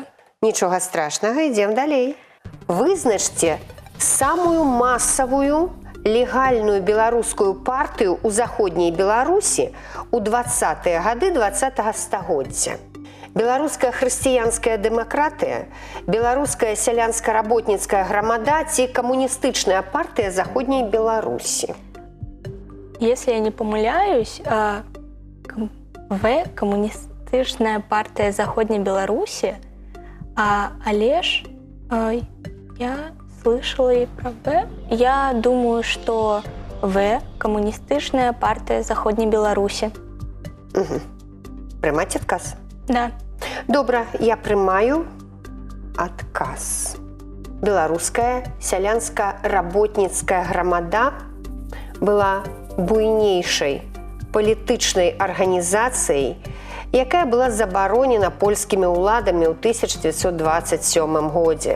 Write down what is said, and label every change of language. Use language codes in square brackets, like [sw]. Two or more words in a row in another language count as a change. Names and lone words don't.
[be] Нічога страшнага, ідзем далей. Вызначце самую масавую легальную беларускую партыю ў заходняй Беларусі ў 20-е гады 20-го стагоддзя. Беларуская хрысціянская дэмакратыя, беларуская сялянска-работніцкая грамада ці камуністычная партыя заходняй Беларусі. [ru] Если я не помыляюсь, коммунистичная партия Заходней Беларуси, [be] але ж [ru] я слышала и про В. Я думаю, что В – коммунистичная партия Заходней Беларуси. Угу. [be] Прымаць адказ? Да. Добра, я прымаю адказ. Беларуская сялянска-работніцкая грамада была буйнейшай палітычнай арганізацыяй, якая была забаронена польскімі ўладамі ў 1927 годзе.